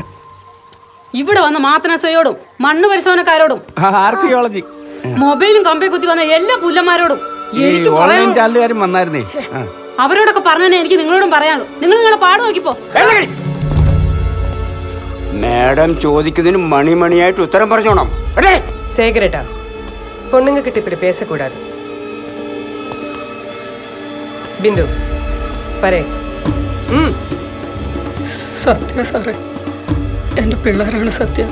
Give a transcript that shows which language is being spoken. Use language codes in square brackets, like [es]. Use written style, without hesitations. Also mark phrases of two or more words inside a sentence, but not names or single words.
[ml] ഇവിടെ വന്ന മാത്തനസയോടും മണ്ണ് പരിശോധനക്കാരോടും ആർക്കിയോളജി മൊബൈലും കമ്പി കുത്തി വന്ന എല്ലാ പുല്ലന്മാരോടും എനിക്ക് ഓൺലൈൻ ചാനലുകാരും വന്നായിരുന്നേ. അവരോടൊക്കെ പറഞ്ഞേ എനിക്ക് നിങ്ങളോടും പറയാനുള്ളൂ. നിങ്ങൾ നിങ്ങളെ പാട് നോക്കിപ്പോ. മാഡം ചോദിക്കുന്നതിന് മണിമണിയായിട്ട് ഉത്തരം പറഞ്ഞോണം. [ta] சேகரேட்டா, பொண்ணுங்க கிட்ட இப்படி பேசக்கூடாது. [ml] ബിന്ദു പറയേ. സത്യം സാറേ, എൻ്റെ പിള്ളേരാണ് സത്യം.